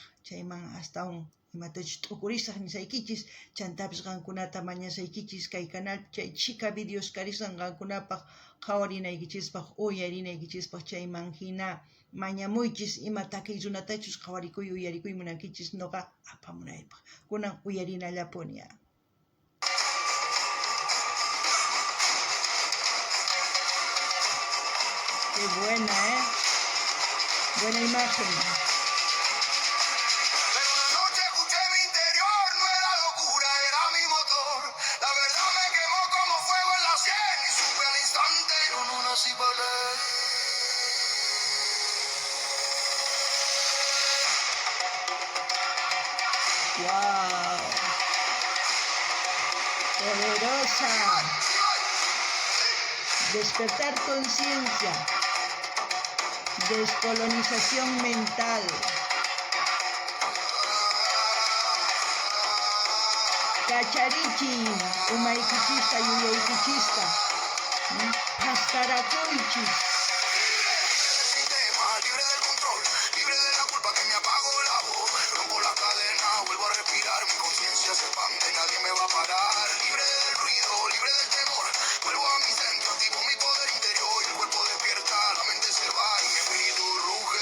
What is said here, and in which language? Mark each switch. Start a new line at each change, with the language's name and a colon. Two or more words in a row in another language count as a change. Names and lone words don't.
Quechua: chayman astawan imatachus t'ukurisaq nisaykichis chantapis qankunata mañasaykichis kay canal chay chika videos karisqan qankunapaq qhawarinaykichispaq uyarinaykichispaq chayman hina mañamuychis ima takay runatachus qhawarikuy uyarikuy munankichis noqa apamunaypaq kunan uyarinallapuni.
Spanish: Qué buena, buena imagen. Pero una noche escuché mi interior, no era locura, era mi motor. La verdad me quemó como fuego en la sien y supe al instante, yo no nací para leer. Wow. Poderosa. Despertar conciencia. Descolonización mental.
Quechua: Kacharichi, umaykichista, yuyaykichista. Pascarakuychis.
Spanish: Sistema libre del control, libre de la culpa que me apagó la voz. Rompo la cadena, vuelvo a respirar, mi conciencia se expande, nadie me va a parar. Libre del ruido, libre del temor, vuelvo a mi centro, activo mi poder interior. El cuerpo despierta, la mente se va y mi espíritu ruge.